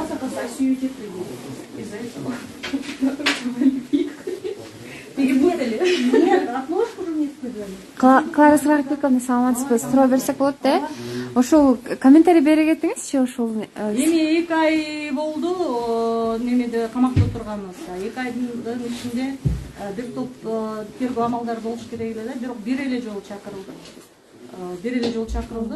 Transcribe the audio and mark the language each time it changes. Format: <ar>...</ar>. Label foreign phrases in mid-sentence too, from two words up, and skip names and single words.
<ru>сосать из-за этого. Перепутали. Нет, отложку уже не использовали.</ru> <ky>Клара Саракиковна, саламатсызбы, суроо берсек болот да? Ошол комментарий бере кетиңизчи, ошол. Эми 2 ай болду, немеде камакта отурганыбызга. 2 айдын ичинде бир топ тергөө амалдары болуш керек эле да, бирок бир эле жолу чакырылдык.</ky>